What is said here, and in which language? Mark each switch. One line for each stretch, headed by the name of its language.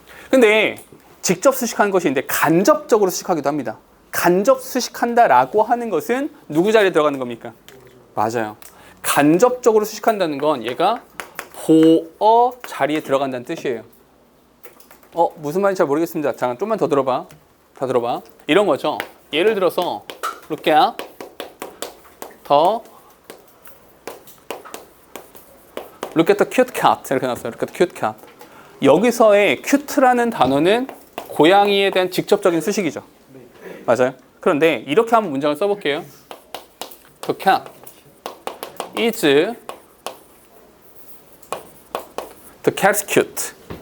Korean: 근데 직접 수식하는 것이 있는데 간접적으로 수식하기도 합니다. 간접 수식한다라고 하는 것은 누구 자리에 들어가는 겁니까? 맞아요. 간접적으로 수식한다는 건 얘가 보어 자리에 들어간다는 뜻이에요. 무슨 말인지 잘 모르겠습니다. 잠깐 좀만 더 들어봐. 다 들어봐. 이런 거죠. 예를 들어서
English: look at the cute cat
Korean: 이렇게 나왔어요.
English: look at the cute cat.
Korean: 여기서의 cute라는 단어는 고양이에 대한 직접적인 수식이죠. 맞아요. 그런데 이렇게 한번 문장을 써볼게요.
English: The cat is the cat's cute.